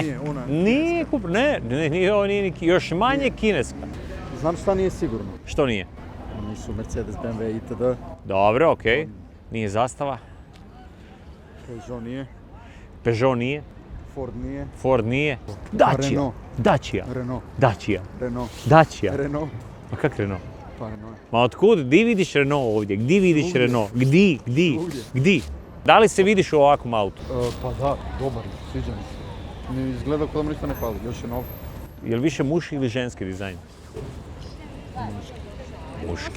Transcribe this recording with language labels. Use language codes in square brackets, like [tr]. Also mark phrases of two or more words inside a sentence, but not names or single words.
[hr] Nije, ona je Nije Kupra, ne, nije ovo nije još manje kineska. Znam šta nije sigurno. Što nije? Nisu Mercedes, BMW, itd. Dobro, okej. Nije Zastava, Peugeot nije, Peugeot nije, Ford nije, Ford nije. Dacia. Renault. Dacia. Renault, Dacia. Renault, Dacia. Renault, Ma kak Renault? pa Renault. Ma otkud? Di vidiš Renault ovdje? Gdje vidiš Svugdje. Renault? Svugdje. Gdje? Da li se vidiš u ovakvom autu? Pa da, dobar je, sviđa mi se. Mi izgleda kao da mu ništa ne fali, još je nov. Je li više muški ili ženski dizajn? Muški.